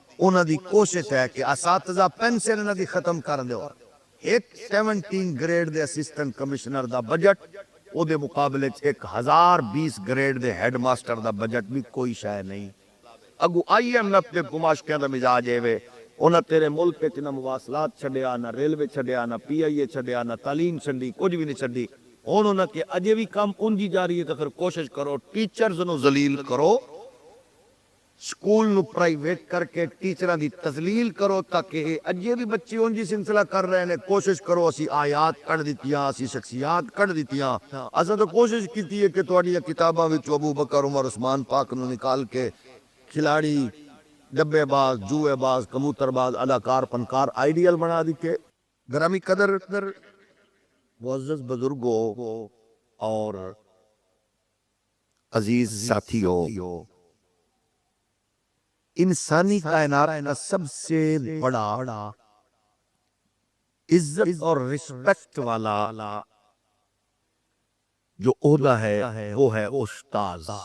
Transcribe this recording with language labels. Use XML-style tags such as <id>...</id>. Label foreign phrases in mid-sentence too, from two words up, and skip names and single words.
<pa>انہاں دی کوشش ہے کہ اساتذہ پینسل انہاں دی ختم کر دیو. ایک 17 گریڈ دے اسسٹنٹ کمشنر دا بجٹ او دے مقابلے ایک 1020 گریڈ دے ہیڈ ماسٹر دا بجٹ بھی کوئی شے نہیں. اگو آئی ایم ایف دے گماشتیاں دا مزاج ہے انہاں تیرے ملک وچ نہ مواصلات چھڈیا نہ ریلوے چھڈیا نہ پی آئی اے چھڈیا نہ تعلیم چھڈی کچھ بھی نہیں چھڈی. ہن انہاں کہ اجے بھی کام اونجی جاری ہے تو پھر کوشش کرو ٹیچرز نو ذلیل کرو, سکول نو پرائیویٹ کر کے ٹیچراں دی تذلیل کرو تاکہ اجے بھی بچے اونجی سلسلہ کر رہے ہیں. کوشش کرو اسی آیات کڈ دتیاں اسی شخصیات کڈ دتیاں. اساں تو کوشش کیتی ہے کہ تہاڈی کتاباں وچ ابو بکر عمر عثمان پاک نو نکال کے کھلاڑی ڈبے باز جوئے باز کبوتر باز اداکار فنکار آئیڈیل بنا دیتے.</pa> <ur>گرامی قدر معزز بزرگوں اور عزیز ساتھیوں, انسانی کائنات کا سب سے بڑا عزت اور رسپیکٹ والا جو عہدہ ہے وہ ہے استاذ.</ur>